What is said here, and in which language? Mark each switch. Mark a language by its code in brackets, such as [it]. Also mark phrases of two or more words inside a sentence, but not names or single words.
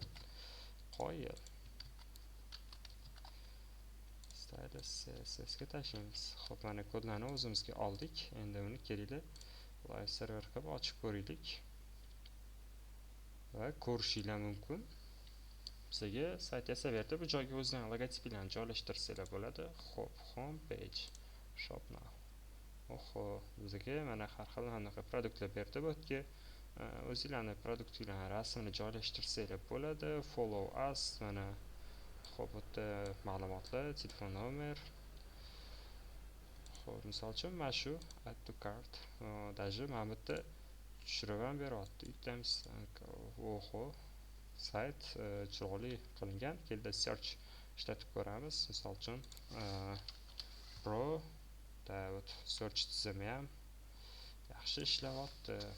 [uz] Qo'yib stylus CSS ga tashlaymiz. Xo'p, mana kodlarni o'zimizga oldik. Endi uni kelinglar [en] live server [uz] qilib ochib ko'raylik. Va ko'rishinglar mumkin. Bizga sayt yasab berdi. Bu joyga o'zlarining logotipini joylashtirsalar bo'ladi. Xo'p, [en] home page, shop now. [uz] Oho, bizga mana har xil anaqa produktlar berdi. Bu yerga o'zingizlarning produktinglarning rasmini joylashtirsalar bo'ladi. [en] Follow us, [uz] mana xo'p, bu yerda ma'lumotlar, telefon nomer. Xo'p, misol uchun mana shu [en] add to cart. [uz] Даже mana bu yerda tushirib ham beryapti. Items. Oho, sayt chiroyli qilingan. Kelda search ishlatib ko'ramiz. Misol uchun pro Davut search tizimi ham yaxshi ishlayapti.